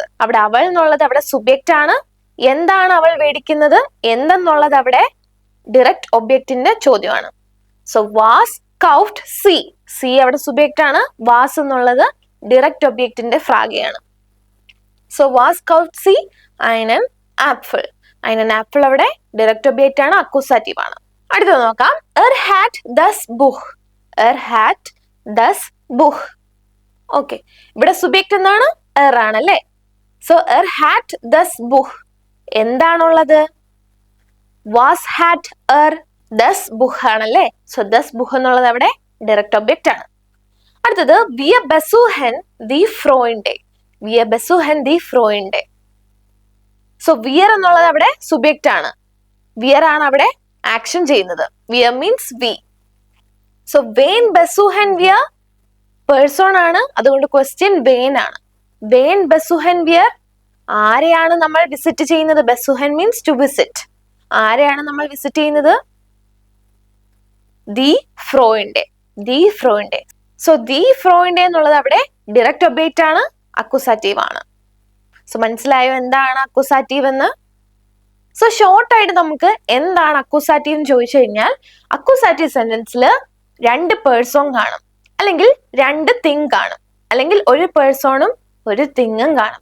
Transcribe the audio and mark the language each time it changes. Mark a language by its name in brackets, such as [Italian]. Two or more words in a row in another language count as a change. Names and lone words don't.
[Malayalam] അവിടെ അവൾ എന്നുള്ളത് അവിടെ സുബിയക്റ്റ് ആണ്. എന്താണ് അവൾ മേടിക്കുന്നത് എന്തെന്നുള്ളത് അവിടെ [English] direct objectinte [Malayalam] ചോദ്യമാണ്. സോ [German] was kauft sie. [Malayalam] സി അവിടെ സുബിയക്റ്റ് ആണ്. വാസ് എന്നുള്ളത് [English] direct objectinte [Malayalam] ഫ്രാഗയാണ്. [German] സോ was kauft sie einen ആപ്പിൾ. einen Apfel [Malayalam] അവിടെ [English] direct object [Malayalam] ആണ്, അക്യൂസാറ്റീവ് ആണ്. അടുത്തത് നോക്കാം. [German] hat das Buch. hat das Buch. [Malayalam] ഓക്കെ, ഇവിടെ സുബിയക്റ്റ് എന്താണ്? ആണല്ലേ. [German] സോ hat das Buch. എന്താണുള്ളത്? was hat das Buch ആണല്ലേ. [Malayalam] സോ [German] das Buch [Malayalam] എന്നുള്ളത് അവിടെ [English] direct object [Malayalam] ആണ്. അടുത്തത് [German] wir besuchen die Freunde. wir besuchen die Freunde. [Malayalam] സോ wir എന്നുള്ളത് അവിടെ സുബിയക്റ്റ് ആണ്. wir ആണ് അവിടെ ആക്ഷൻ ചെയ്യുന്നത്. [English] wir means we. [Malayalam] സോ [German] wen besuchen wir [Malayalam] പേഴ്സൺ ആണ്, അതുകൊണ്ട് ക്വസ്റ്റ്യൻ വേൻ ആണ്. [German] wen besuchen wir. [Malayalam] ആരെയാണ് നമ്മൾ വിസിറ്റ് ചെയ്യുന്നത്? besuchen [English] means to visit. [Malayalam] ആരെയാണ് നമ്മൾ വിസിറ്റ് ചെയ്യുന്നത്? [German] die Freunde. die Freunde. [Malayalam] സോ [German] die Freunde [Malayalam] എന്നുള്ളത് അവിടെ [English] direct object [Malayalam] ആണ്, അക്യൂസാറ്റീവ് ആണ്. സോ മനസ്സിലായോ എന്താണ് അക്യൂസാറ്റീവ് എന്ന്? സോ ഷോർട്ട് ആയിട്ട് നമുക്ക് എന്താണ് അക്യൂസാറ്റീവ് എന്ന് ചോദിച്ചു കഴിഞ്ഞാൽ, അക്യൂസാറ്റീവ് സെന്റൻസിൽ രണ്ട് പേഴ്സൺ കാണും, അല്ലെങ്കിൽ രണ്ട് തിങ് കാണും, അല്ലെങ്കിൽ ഒരു പേഴ്സണും ഒരു തിങ്ങും കാണും.